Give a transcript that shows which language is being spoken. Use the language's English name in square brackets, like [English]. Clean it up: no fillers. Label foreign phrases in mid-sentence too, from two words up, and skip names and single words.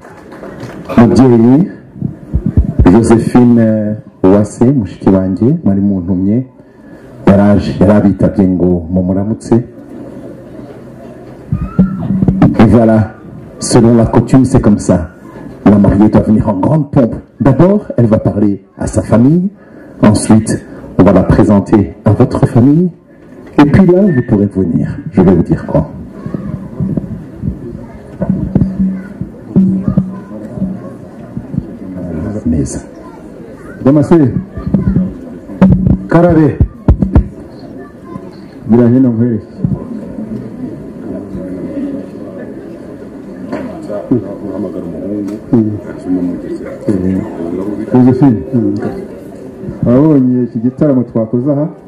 [Kinyarwanda] mubyeyi Josephine Uwase mushiki wanjye mwari muntumye yarabitabye ngo mumuramutse. [French] Et voilà, selon la coutume c'est comme ça, la mariée doit venir en grande pompe. D'abord elle va parler à sa famille, Ensuite, on va la présenter à votre famille. Et puis là, vous pourrez venir. Je vais vous dire quoi. Mesa. Damasé. Karabe. [Kinyarwanda] Birahino nkwereke. Josephine, wabonye iki gitaramo twakoze aha?